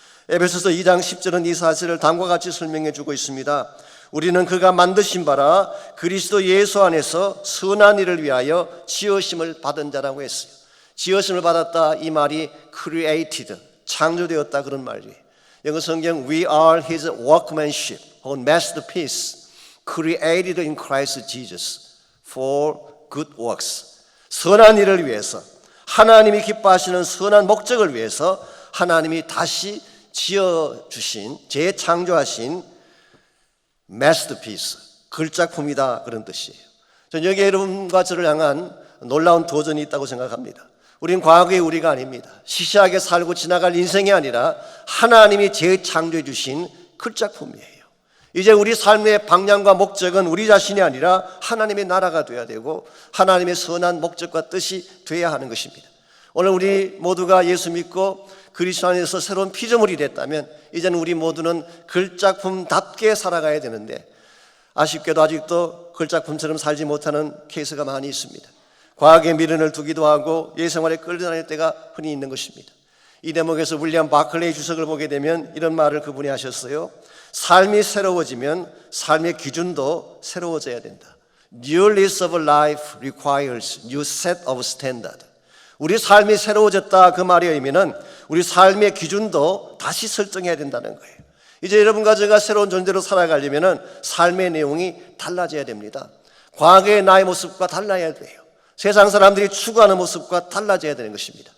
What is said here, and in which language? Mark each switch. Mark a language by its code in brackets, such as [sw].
[ko] 에베소서 2장 10절은 이 사실을 다음과 같이 설명해 주고 있습니다. 우리는 그가 만드신 바라 그리스도 예수 안에서 선한 일을 위하여 지으심을 받은 자라고 했어요. 지으심을 받았다 이 말이 created, 창조되었다 그런 말이에요. 영어 성경 [en] We are his workmanship 혹은 masterpiece created in Christ Jesus for good works. [ko] 선한 일을 위해서 하나님이 기뻐하시는 선한 목적을 위해서 하나님이 다시 지어주신 재창조하신 masterpiece 걸작품이다 그런 뜻이에요. 저는 여기 여러분과 저를 향한 놀라운 도전이 있다고 생각합니다. 우린 과거의 우리가 아닙니다. 시시하게 살고 지나갈 인생이 아니라 하나님이 재창조해 주신 걸작품이에요. 이제 우리 삶의 방향과 목적은 우리 자신이 아니라 하나님의 나라가 되어야 되고 하나님의 선한 목적과 뜻이 되어야 하는 것입니다. 오늘 우리 모두가 예수 믿고 그리스도 안에서 새로운 피조물이 됐다면 이제는 우리 모두는 걸작품답게 살아가야 되는데 아쉽게도 아직도 걸작품처럼 살지 못하는 케이스가 많이 있습니다. 과학에 미련을 두기도 하고 예생활에 끌려다닐 때가 흔히 있는 것입니다. 이 대목에서 윌리엄 바클레이 주석을 보게 되면 이런 말을 그분이 하셨어요. 삶이 새로워지면 삶의 기준도 새로워져야 된다. [en] New lease of life requires new set of standard. [ko] 우리 삶이 새로워졌다 그 말의 의미는 우리 삶의 기준도 다시 설정해야 된다는 거예요. 이제 여러분과 제가 새로운 존재로 살아가려면 삶의 내용이 달라져야 됩니다. 과거의 나의 모습과 달라야 돼요. 세상 사람들이 추구하는 모습과 달라져야 되는 것입니다.